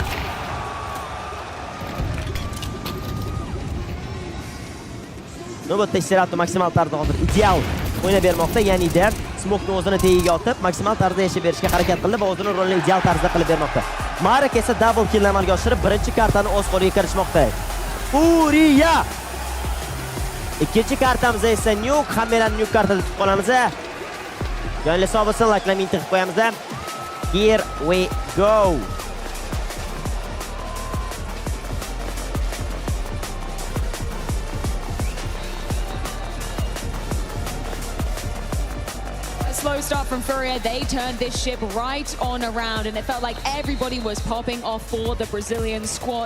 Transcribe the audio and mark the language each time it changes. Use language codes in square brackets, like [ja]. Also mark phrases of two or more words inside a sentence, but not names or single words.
[uz] Navbatda Serato maksimal tarzda hozir ideal o'ynab bermoqda, ya'ni de smokni o'zini tegiga otib, maksimal tarzda yashab berishga harakat qildi va o'zining rolini ideal tarzda qilib bermoqda. Mark esa [en] double kill [uz] amalga oshirib, birinchi kartani o'z qo'liga kiritmoqda. Furiya! Ikkinchi kartamizda esa Nuke, hammalarni Nuke kartada tutib qolamiz. Jonli hisobini like'larni qilib qo'yamiz. [en] Here we go. Slow start from Furia, they turned this ship right on around, and it felt like everybody was popping off for the Brazilian squad.